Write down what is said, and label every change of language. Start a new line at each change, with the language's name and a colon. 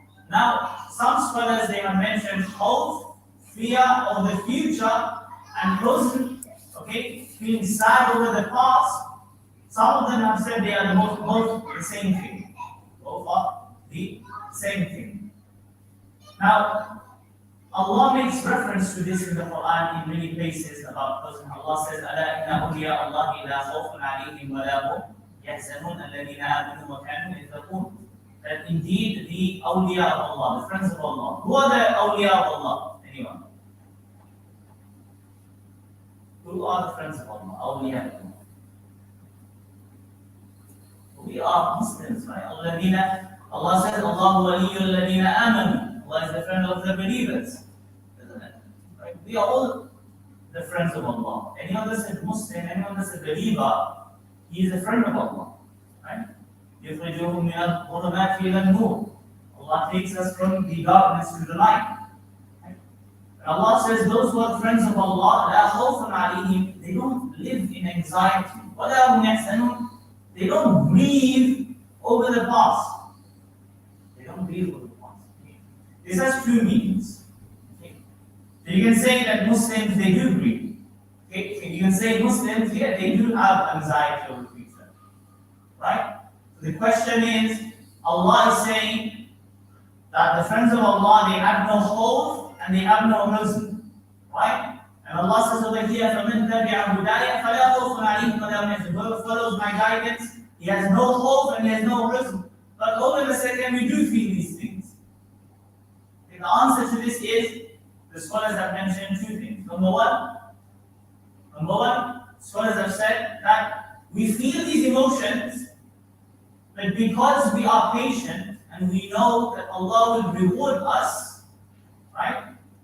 English: Now, some scholars, they have mentioned khawf, fear of the future, and huzn, okay, feeling sad over the past. Some of them have said they are both the same thing. Both are the same thing. Now, Allah makes reference to this in the Quran in many places about huzn. Allah says,
Arabic: أَلَا إِنَّ أَوْلِيَاءَ اللَّهِ لَا خَوْفٌ عَلَيْهِمْ وَلَا هُمْ يَحْزَنُونَ الَّذِينَ آمَنُوا وَكَانُوا يَتَّقُونَ.
English: That indeed the awliya of Allah, the friends of Allah. Who are the awliya of Allah? Anyone? Who are the friends of Allah? Awliya of Allah. We are Muslims, right? Allah says,
Arabic: Allahu waliyyul ladina amanu.
English: Allah is the friend of the believers. Isn't it? Right? We are all the friends of Allah. Anyone that's a Muslim, anyone that's a believer, he is a friend of Allah. Right?
Arabic: يخرجهم من الظلمات إلى النور.
English: Allah takes us from the darkness to the light. Right? And Allah says those who are friends of Allah,
Arabic: لا خوف عليهم,
English: they don't live in anxiety.
Arabic: ولا هم يحزنون,
English: they don't grieve over the past. They don't grieve over the past. Okay? This has two meanings. Okay? So you can say that Muslims, they do grieve. Okay? You can say Muslims, yeah, they do have anxiety over the future. Right? So the question is, Allah is saying that the friends of Allah, they have no hope and they have no huzn. Right? And Allah says over here,
Arabic: فَمَنْ تَبِعَ هُدَايَ فَلَا خَوْفٌ عَلَيْهِمْ وَلَا هُمْ يَحْزَنُونَ.
English: Whoever follows my guidance, he has no hope and he has no huzn. But hold on a second, we do feel these things. And the answer to this is, the scholars have mentioned two things. Number one, scholars have said that we feel these emotions, but because we are patient and we know that Allah will reward us, right?